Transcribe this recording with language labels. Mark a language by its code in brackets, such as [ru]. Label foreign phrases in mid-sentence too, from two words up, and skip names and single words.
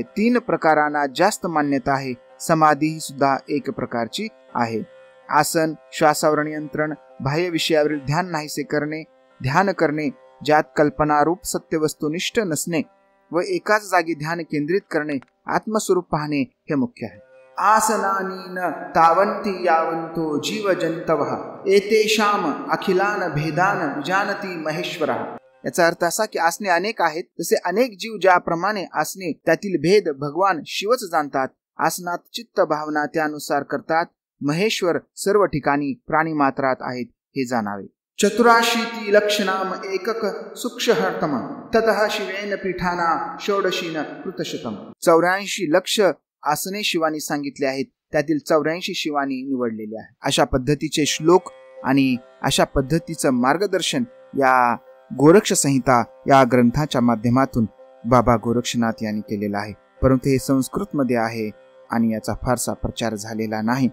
[mr] 3 प्रकारांना जास्त मान्यता आहे. समाधी सुद्धा 1 प्रकारची आहे. आसन, श्वासावर नियंत्रण, बाह्य विषयावरील ध्यान नाहीसे करणे, ध्यान करणे ज्यात कल्पनारूप सत्यवस्तुनिष्ठ नसणे व एकाच जागी ध्यान केंद्रित करणे, आत्मस्वरूप पाहणे हे मुख्य आहे. [sa] आसनानी न तावंती यावंतो जीव जंतवः एतेषाम अखिलान भेदान जानती महेश्वरः. [mr] याचा अर्थ असा की असणे अनेक आहेत, तसे अनेक जीव ज्याप्रमाणे असणे त्यातील भेद भगवान शिवच जाणतात. आसनात चित्त भावना त्यानुसार करतात. महेश्वर सर्व ठिकाणी प्राणी मात्रात आहेत हे जाणावे. [sa] चतुराशीति लक्षणाम एकक सूक्ष्महर्तम ततः शिवेन पीठाना षोडशीन कृतशतम. [mr] 84 लक्ष आसने शिवानी सांगितले आहेत, त्यातील 84 शिवानी निवडलेले आहे. अशा पद्धतीचे श्लोक आणि अशा पद्धतीचं मार्गदर्शन या गोरक्ष संहिता या ग्रंथाच्या माध्यमातून बाबा गोरक्षनाथ यांनी केलेलं आहे. परंतु हे संस्कृत मध्ये आहे आणि याचा फारसा प्रचार झालेला नाही.